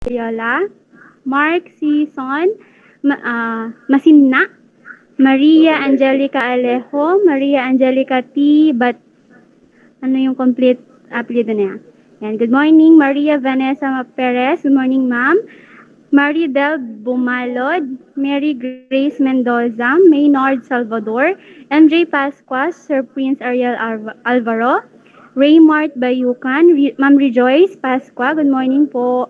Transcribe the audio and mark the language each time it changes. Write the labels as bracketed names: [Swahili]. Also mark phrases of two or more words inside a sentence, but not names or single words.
[Filipino] Loyola, Mark Sison, Masinna, Maria Angelica Alejo, Maria Angelica T. But ano yung complete apelyido niya? Yan. [English] Good morning, Maria Vanessa Perez. Good morning, ma'am. Marie Del Bumalod, Mary Grace Mendoza, Maynard Salvador, MJ Pascuas, Sir Prince Ariel Alvaro, Raymart Bayukan, Ma'am Rejoice Pascua, good morning po.